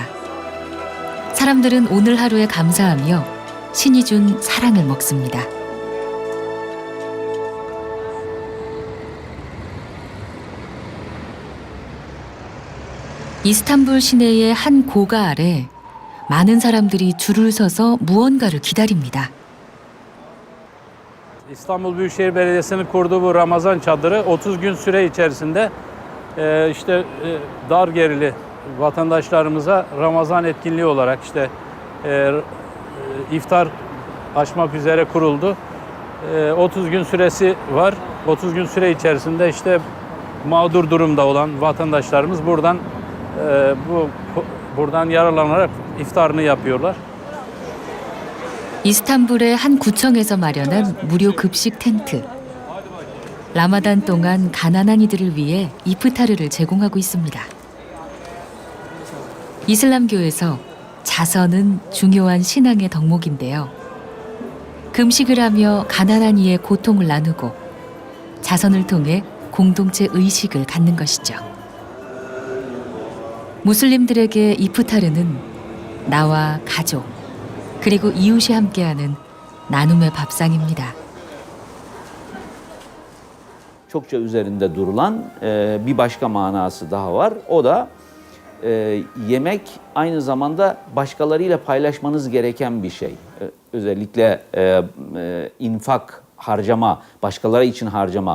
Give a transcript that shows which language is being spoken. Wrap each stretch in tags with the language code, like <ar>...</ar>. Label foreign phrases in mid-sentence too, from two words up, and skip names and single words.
<ko>사람들은 오늘 하루에 감사하며 신이 준 사랑을 먹습니다. 이스탄불 시내의 한 고가 아래 많은 saram들이 줄을 서서 무언가를 기다립니다.</ko> <tr>İstanbul Büyükşehir Belediyesi'nin kurduğu bu Ramazan çadırı 30 gün süre içerisinde dar gerili vatandaşlarımıza Ramazan etkinliği olarak iftar açmak üzere kuruldu. 30 gün süresi var. 30 gün süre içerisinde mağdur durumda olan vatandaşlarımız buradan yararlanarak iftarını yapıyorlar.</tr> <ko>이스탄불의 한 구청에서 마련한 무료 급식 텐트. 라마단 동안 가난한 이들을 위해 이프타르를 제공하고 있습니다. 이슬람교에서 자선은 중요한 신앙의 덕목인데요. 금식을 하며 가난한 이의 고통을 나누고 자선을 통해 공동체 의식을 갖는 것이죠. 무슬림들에게 이프타르는 나와 가족, 그리고 이웃이 함께하는 나눔의 밥상입니다.</ko> <tr>Çokça üzerinde durulan bir başka manası daha var. O da yemek aynı zamanda başkalarıyla paylaşmanız gereken bir şey. Özellikle infak, harcama, başkaları için harcama.</tr>